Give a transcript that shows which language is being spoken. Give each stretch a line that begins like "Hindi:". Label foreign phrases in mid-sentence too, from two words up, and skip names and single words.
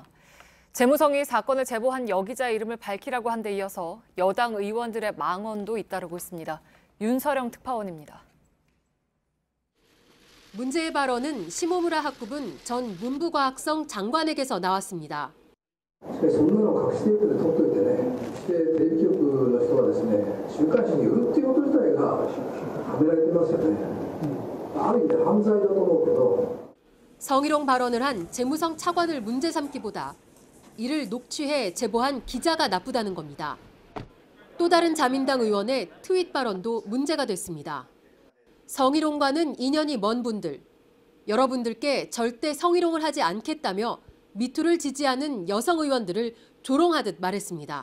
Korean: 재무성이 사건을 제보한 여기자의 이름을 밝히라고 한 데 이어서 여당 의원들의 망언도 잇따르고 있습니다. 윤서령 특파원입니다. 문제의 발언은 시모무라 학부분 전 문부과학성 장관에게서 나왔습니다.
Japanese: そんなの隠していると取っといてね、テレビ局の人はですね、週刊誌に売るっていうこと自体がはめられてますよね。ある意味で犯罪だと思うけど。
Korean: 성희롱 발언을 한 재무성 차관을 문제 삼기보다 이를 녹취해 제보한 기자가 나쁘다는 겁니다. 또 다른 자민당 의원의 트윗 발언도 문제가 됐습니다. 성희롱과는 인연이 먼 분들, 여러분들께 절대 성희롱을 하지 않겠다며 미투를 지지하는 여성 의원들을 조롱하듯 말했습니다.